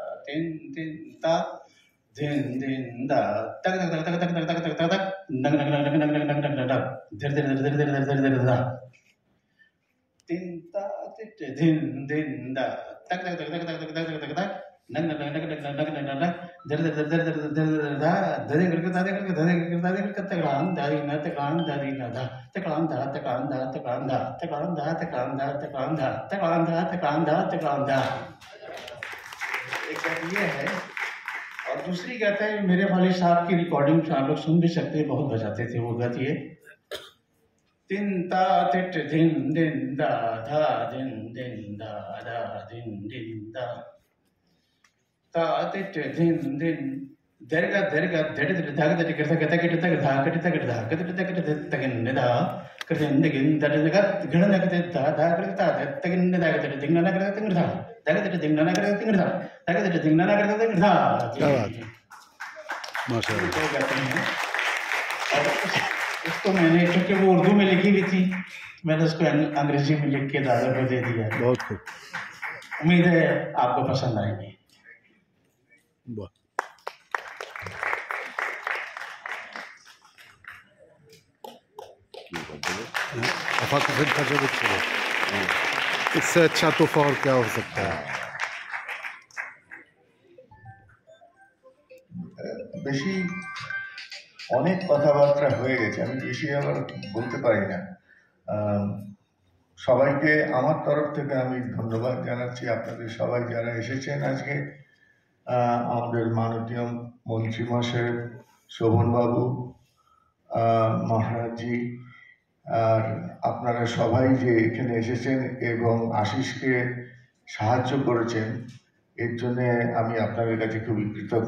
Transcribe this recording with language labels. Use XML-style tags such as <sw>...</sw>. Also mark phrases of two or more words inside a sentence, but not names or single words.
<hi>তিন তিন তা ধিন ধিন দা তাক তাক তাক তাক তাক তাক তাক তাক তাক নগ নগ নগ নগ নগ নগ নগ নগ নগ ধীরে ধীরে ধীরে ধীরে ধীরে ধীরে ধীরে দা তিন তা তিট ধিন ধিন দা তাক তাক তাক তাক তাক তাক তাক তাক তাক नग नग नग नग नग नग नग नग दर दर दर दर दर दर दा दरे करके दादे करके दादे करके दादे करके तकरान दादी ना तकरान दादी ना दा तकरान दा तकरान दा तकरान दा तकरान दा तकरान दा तकरान दा तकरान दा तकरान दा तकरान दा एक ये है और दूसरी कहता है मेरे वाले साहब की रिकॉर्डिंग आप लोग सुन भी सकते हैं बहुत बजाते थे वो गाती है तिन ता तिट दिन दिन दा धा दिन दिन दा धा दिन दिन दा तिट दिन दिन दरगा दरगा दड़ दड़ धाग दड़ करता करता करता करता करता करता करता करता तगन निदा करते निगन दड़ दड़ गण लगते दा दा करता तगन निदा करते दिंगना ना करते तिंगड़ा दाग दड़ दिंगना ना करते तिंगड़ा दाग दड़ दिंगना ना करते तिंगड़ा क्या बात है माशाल्लाह। इसको मैंने क्योंकि वो उर्दू में लिखी हुई थी मैंने उसको अंग्रेजी में लिख के दादा को दे दिया। बहुत खूब, उम्मीद है आपको पसंद आएगी। इससे अच्छा तोहफा और क्या हो सकता है?</hi> <bn>বেশি অনেক কথাবার্তা হয়ে গেছে, আমি বেশি আবার বলতে পারি না। সবাইকে আমার তরফ থেকে আমি ধন্যবাদ জানাচ্ছি, আপনাদের সবাই যারা এসেছেন আজকে, আমাদের মাননীয় মন্ত্রী মহাশয়, শোভনবাবু, মহারাজজি, আর আপনারা সবাই যে এখানে এসেছেন এবং আশিসকে সাহায্য করেছেন, এর জন্য আমি আপনাদের কাছে খুবই কৃতজ্ঞ।</bn>